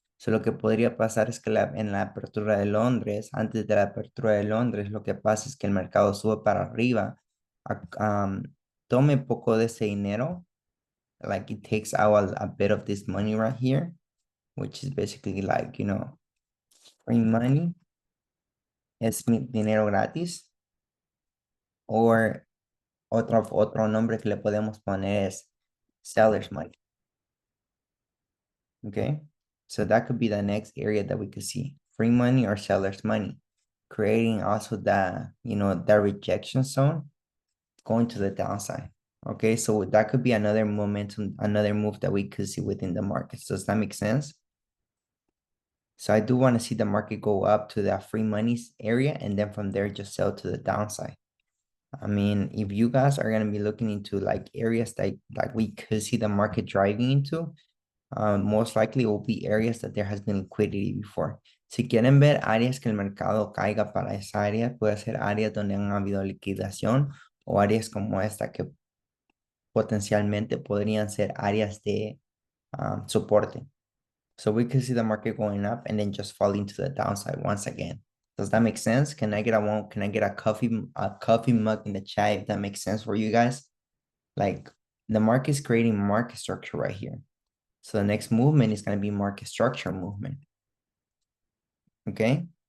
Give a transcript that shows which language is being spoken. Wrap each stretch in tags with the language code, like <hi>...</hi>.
<es>So lo que podría pasar es que en la apertura de Londres, antes de la apertura de Londres, lo que pasa es que el mercado sube para arriba, tome poco de ese dinero,</es> <en>like it takes out a bit of this money right here, which is basically like, free money,</en> <es>es dinero gratis, or otro nombre que le podemos poner es seller's money.</es> <en>Okay, so that could be the next area that we could see, free money or seller's money, creating also the rejection zone going to the downside. Okay, so that could be another momentum, another move that we could see within the markets. Does that make sense? So I do want to see the market go up to that free money area and then from there just sell to the downside. If you guys are going to be looking into like areas that like we could see the market driving into, most likely it will be areas that there has been liquidity before.</en> <es>Si quieren ver áreas que el mercado caiga para esa área, puede ser áreas donde han habido liquidación o áreas como esta que potencialmente podrían ser áreas de soporte.</es> <en>So we could see the market going up and then just falling to the downside once again. Does that make sense? Can I get a coffee mug in the chat if that makes sense for you guys? Like the market is creating market structure right here. So the next movement is going to be market structure movement. Okay.</en>